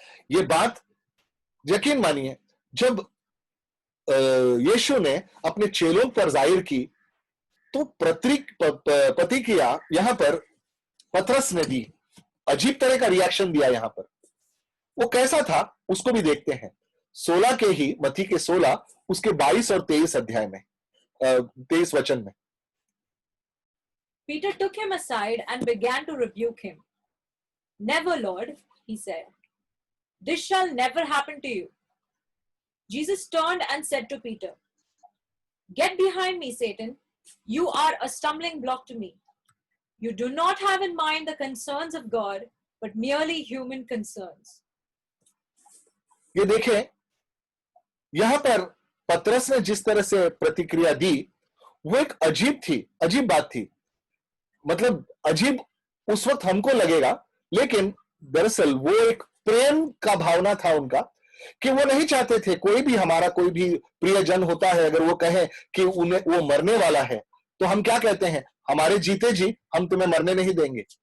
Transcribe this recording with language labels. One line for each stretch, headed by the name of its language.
Hindi: ये बात यकीन मानिए, जब यीशु ने अपने चेलों पर जाहिर की तो प्रतिक्रिया यहां पर पतरस ने दी, अजीब तरह का रिएक्शन दिया। यहां पर वो कैसा था उसको भी देखते हैं। 16 के ही मत्ती के 16 उसके 22 और 23 अध्याय में 23 वचन में।
English: Peter took him aside and began to rebuke him. Never, Lord, he said. This shall never happen to you. Jesus turned and said to Peter, Get behind me, Satan. You are a stumbling block to me. You do not have in mind the concerns of God, but merely human concerns.
Hindi: ये देखें, यहां पर पतरस ने जिस तरह से प्रतिक्रिया दी वो एक अजीब बात थी। मतलब अजीब उस वक्त हमको लगेगा, लेकिन दरअसल वो एक प्रेम का भावना था उनका कि वो नहीं चाहते थे कोई भी हमारा कोई भी प्रियजन होता है, अगर वो कहे कि उन्हें वो मरने वाला है तो हम क्या कहते हैं, हमारे जीते जी हम तुम्हें मरने नहीं देंगे।